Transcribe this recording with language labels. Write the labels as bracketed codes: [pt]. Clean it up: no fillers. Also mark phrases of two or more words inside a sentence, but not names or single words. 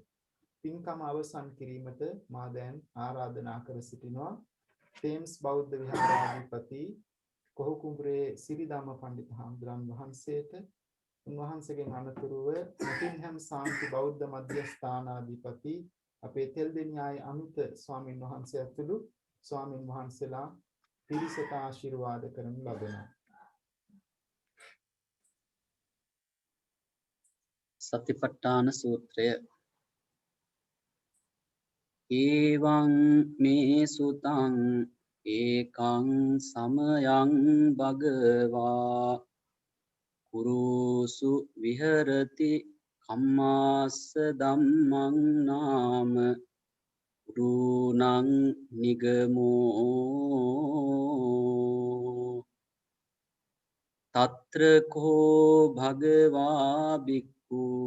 [si] පින්කම අවසන් කිරීමට මා දැන් ආරාධනා කර සිටිනවා තේම්ස් බෞද්ධ විහාරාධිපති කොහුකුඹුරේ සිරිධම්ම පඬිත් හාමුදුරන් වහන්සේට උන්වහන්සේගෙන් අනතුරුව නොටින්හැම් සාන්ති බෞද්ධ මධ්‍යස්ථානාධිපති අපේ තෙල්දෙණියායේ අමිත ස්වාමින් වහන්සේ ඇතුළු ස්වාමින් වහන්සේලා පිරිසට ආශිර්වාද කරනු ලබනවා. සතිපට්ඨාන සූත්‍රය. [pi] ඒවං මේ සුතං ඒකං සමයං භගවා කුරුසු විහෙරති කම්මාස්ස ධම්මං නාම කුරුණං නිගමෝ තත්‍ර කෝ භගවා බික්ඛු